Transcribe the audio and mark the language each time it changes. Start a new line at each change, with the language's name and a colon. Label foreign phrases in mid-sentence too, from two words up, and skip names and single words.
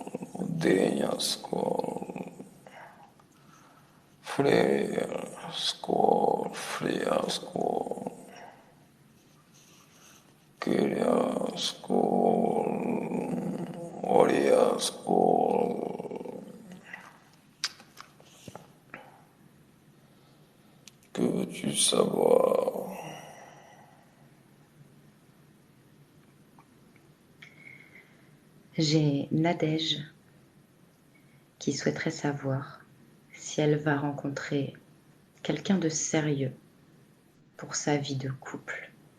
Swedish: Odenia, skål. Freja, skål. Freja, skål. Kyria, skål. Oria, Ascol.
French: Que veux-tu savoir? J'ai Nadège qui souhaiterait savoir si elle va rencontrer quelqu'un de sérieux pour sa vie de couple.